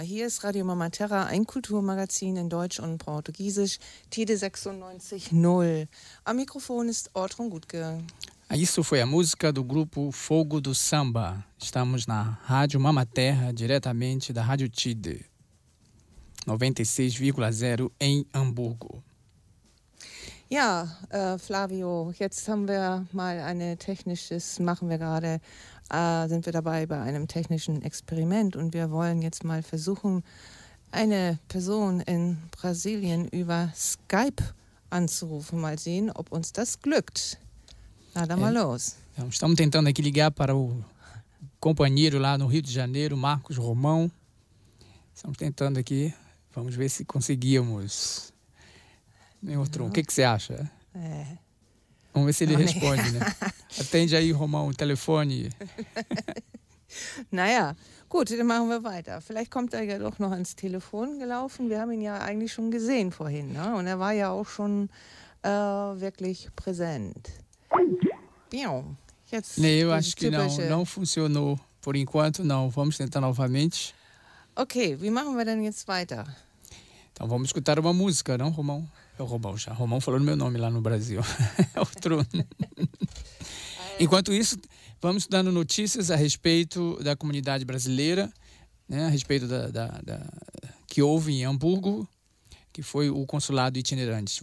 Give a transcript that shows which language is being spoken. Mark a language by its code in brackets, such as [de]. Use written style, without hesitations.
[de] Hier ist Radio Mama Terra, ein Kulturmagazin in Deutsch und Portugiesisch, Tide 96.0. Am Mikrofon ist Ortrun Gutke. [pt] Isso foi a música do grupo Fogo do Samba. Estamos na Rádio Mama Terra, diretamente da Rádio Tide, 96,0 em Hamburgo. [de] Ja, Flavio, jetzt haben wir mal eine technisches, machen wir gerade, sind wir dabei bei einem technischen Experiment und wir wollen jetzt mal versuchen, eine Person in Brasilien über Skype anzurufen, mal sehen, ob uns das glückt. Na, dann mal los. [pt] Estamos tentando aqui ligar para o companheiro lá no Rio de Janeiro, Marcos Romão. Estamos tentando aqui, vamos ver se conseguíamos. Nem outro. O que que você acha? É. Vamos ver se ele responde, né? Atende aí, Romão, o telefone. [de] Naja, gut, dann machen wir weiter. Vielleicht kommt er ja doch noch ans Telefon gelaufen. Wir haben ihn ja eigentlich schon gesehen vorhin, ne? Und war ja auch schon wirklich präsent. Jetzt. [pt] Nee, eu acho que não. Não funcionou. Por enquanto, não. Vamos tentar novamente. [de] Okay, wie machen wir denn jetzt weiter? [pt] Então vamos escutar uma música, não, Romão? É o Romão já. Romão falou no meu nome lá no Brasil. É o Trono. Enquanto isso, vamos dando notícias a respeito da comunidade brasileira, né, a respeito da que houve em Hamburgo, que foi o consulado itinerante.